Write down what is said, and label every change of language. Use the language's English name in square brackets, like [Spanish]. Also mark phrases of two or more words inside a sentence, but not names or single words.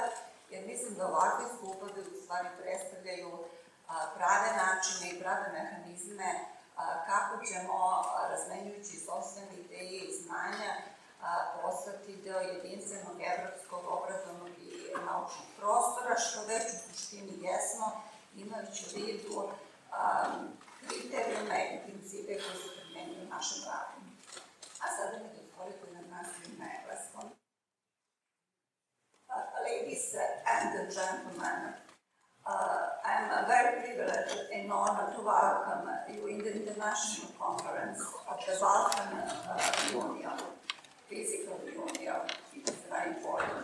[Serbian] jer mislim da ovakvi skupovi u stvari predstavljaju prave načine i prave mehanizme kako ćemo, razmenjujući sopstvene ideje i znanja, postati deo jedinstvenog evropskog obrazovnog i naučnog prostora, što već u suštini jesmo, imajući u vidu kriterijume i principe koji se primjenjuju u našem radu. A sada mi dozvolite da nastavim na engleskom. [English] Ladies and gentlemen, I'm very privileged and honored to welcome you in the International Conference of the Balkan Union, Physical Union. It is very important.